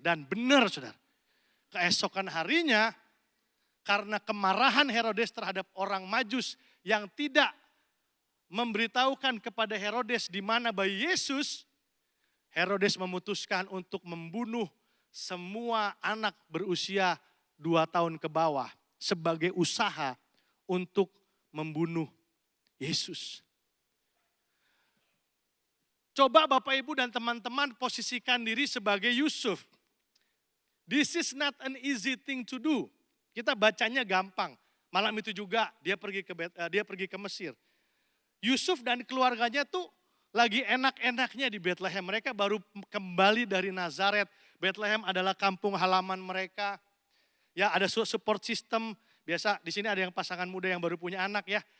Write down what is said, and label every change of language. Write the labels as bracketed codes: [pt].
[id] Dan benar saudara, keesokan harinya karena kemarahan Herodes terhadap orang Majus yang tidak memberitahukan kepada Herodes di mana bayi Yesus, Herodes memutuskan untuk membunuh semua anak berusia 2 tahun ke bawah sebagai usaha untuk membunuh Yesus. Coba Bapak Ibu dan teman-teman posisikan diri sebagai Yusuf. [en] This is not an easy thing to do. [id] Kita bacanya gampang. Malam itu juga dia pergi ke Mesir. Yusuf dan keluarganya tuh lagi enak-enaknya di Bethlehem. Mereka baru kembali dari Nazaret. Bethlehem adalah kampung halaman mereka. Ya, ada support system. Biasa di sini ada yang pasangan muda yang baru punya anak ya.